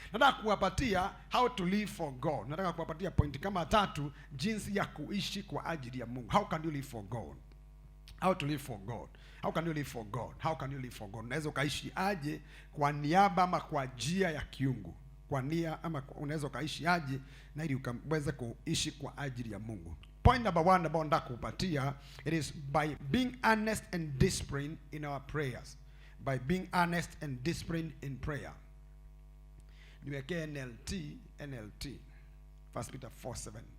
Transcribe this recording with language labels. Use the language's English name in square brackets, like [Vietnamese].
[English] Nataka kuwapatia how to live for God. [Swahili] Nataka kuwapatia point kama 3 jinsi ya kuishi kwa ajili ya Mungu. [English] How can you live for God? How to live for God? How can you live for God? How can you live for God? [Swahili] Unaweza ukaishi aje kwa niaba ama kwa njia ya kiungu? Kwa nia ama unaweza ukaishi aje na ili ukaweze kuishi kwa ajili ya Mungu? [English] Point number 1 ambao nataka kupatia, it is by being honest and disciplined in our prayers. By being honest and disciplined in prayer. Niwekee NLT. 1 Peter 4:7.